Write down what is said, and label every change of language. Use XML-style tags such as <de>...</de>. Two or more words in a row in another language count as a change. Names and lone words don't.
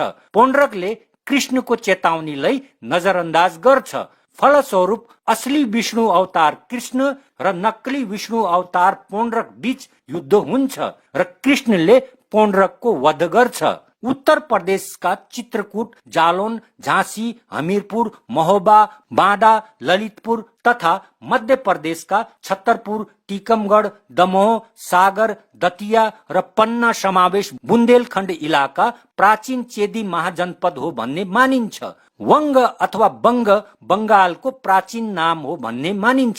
<ne>पौंड्रकले कृष्णको चेतावनीलाई नजरअन्दाज गर्छ। फलस्वरूप असली विष्णु अवतार कृष्ण र नक्कली विष्णु अवतार पौंड्रक बीच युद्ध हुन्छ र कृष्णले पौंड्रकको वध गर्छ। उत्तर प्रदेशका चित्रकूट, जालौन, झांसी, हमीरपुर, महोबा, बांदा, ललितपुर तथा मध्य प्रदेशका छतरपुर, टीकमगढ़, दमोह, सागर, दतिया र पन्ना समावेश बुन्देलखण्ड इलाका प्राचीन चेदी महाजनपद हो भन्ने मानिन्छ। वंग अथवा बंग बंगालको प्राचीन नाम हो भन्ने मानिन्छ।</ne>